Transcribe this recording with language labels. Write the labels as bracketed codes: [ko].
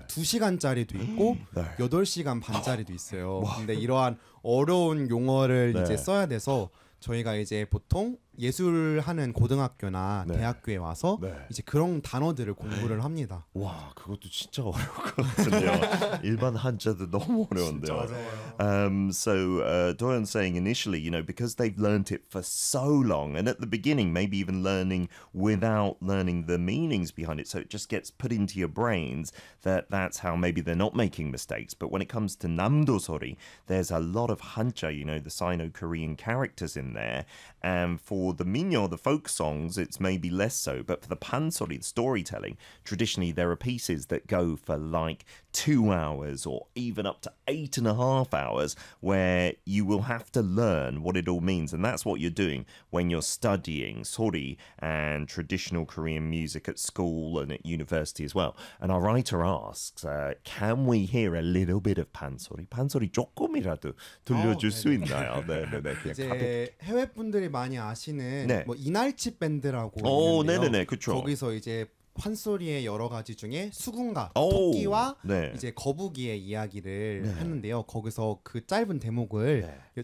[ko] 2시간짜리도 있고 네. 8시간 반짜리도 있어요. 근데 이러한 어려운 용어를 네. 이제 써야 돼서 저희가 이제 보통 예술하는 고등학교나 네. 대학교에 와서 네. 이제 그런 단어들을 공부를 합니다. 와, 그것도 진짜 어려울 것 같은데요. 일반 한자도 너무 어려운데요. 진짜 어려워요. [en] So Doyon's saying initially, you know, because they've learned it for so long, and at the beginning, maybe even learning without learning the meanings behind it, so it just gets put into your brains that that's how maybe they're not making mistakes. But when it comes to 남도소리, there's a lot of hanja, you know, the Sino-Korean characters in there, and for the minyo, the folk songs, it's maybe less so. But for the pansori, the storytelling, traditionally there are pieces that go for like 2 hours or even up to 8.5 hours where you will have to learn what it all means. And that's what you're doing when you're studying sori and traditional Korean music at school and at university as well. And our writer asks, can we hear a little bit of pansori? [ko] Pansori 조금이라도 들려줄 수 있나요? 네, 네, 네. 이제 해외분들이 많이 아시는 네. 뭐 이날치 밴드라고 오, 네네네, 그쵸. 거기서 이제 판소리의 여러 가지 중에 수군가, 토끼와 네. 이제 거북이의 이야기를 네. 했는데요. 거기서 그 짧은 대목을 네.